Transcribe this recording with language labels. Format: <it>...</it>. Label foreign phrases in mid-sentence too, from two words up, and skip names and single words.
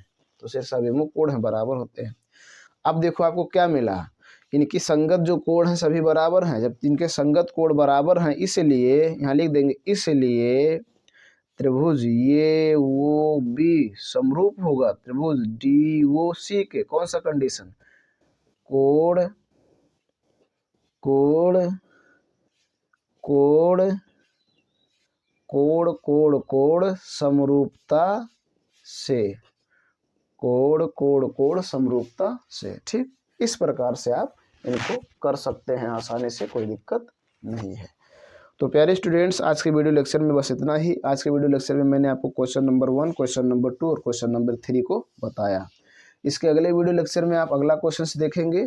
<hi>तो शीर्षाभिमुख कोण है, बराबर होते हैं। अब देखो आपको क्या मिला, इनकी संगत जो कोण है सभी बराबर हैं। जब इनके संगत कोण बराबर हैं, इसलिए यहाँ लिख देंगे, इसलिए त्रिभुज ये वो बी समरूप होगा त्रिभुज डी ओ सी के। कौन सा कंडीशन? कोण कोण कोण कोण कोण कोण समरूपता से, कोण कोण कोण समरूपता से। ठीक, इस प्रकार से आप इनको कर सकते हैं आसानी से, कोई दिक्कत नहीं है। तो प्यारे स्टूडेंट्स, आज के</hi> <en>video lecture</en> <hi>में बस इतना ही। आज के</hi> <en>video lecture</en> <hi>में मैंने आपको</hi> <en>question number</en> <hi>1,</hi> <en>question number</en> <hi>2 और</hi> <en>question number</en> <hi>3 को बताया। इसके अगले</hi> <en>video lecture</en> <hi>में आप अगला क्वेश्चन देखेंगे।</hi>